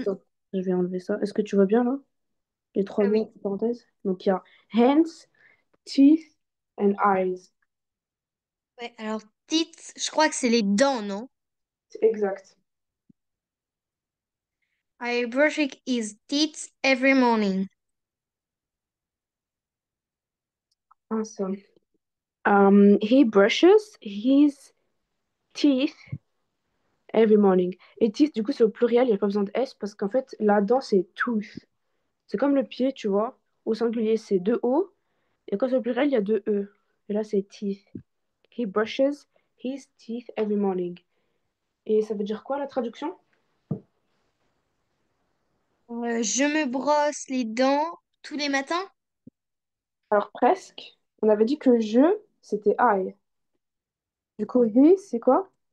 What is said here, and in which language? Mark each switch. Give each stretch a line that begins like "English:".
French: Attends, je vais enlever ça. Est-ce que tu vois bien là? Les trois ah mots oui. entre parenthèses. Donc, il y a
English: hands, teeth and eyes.
French: Ouais, alors, teeth, je crois que c'est les dents, non? C'est exact.
English: I brushing his teeth every morning. Awesome. He brushes his teeth every morning.
French: Et teeth, du coup, c'est au pluriel, il n'y a pas besoin de S parce qu'en fait, la dent, c'est tooth. C'est comme le pied, tu vois. Au singulier, c'est deux O. Et quand c'est au pluriel, il y a deux E. Et là, c'est teeth.
English: He brushes his teeth every morning.
French: Et ça veut dire quoi la traduction? Je me brosse les dents tous les matins. Alors presque. On avait dit que je, c'était I. Du coup, he, c'est quoi?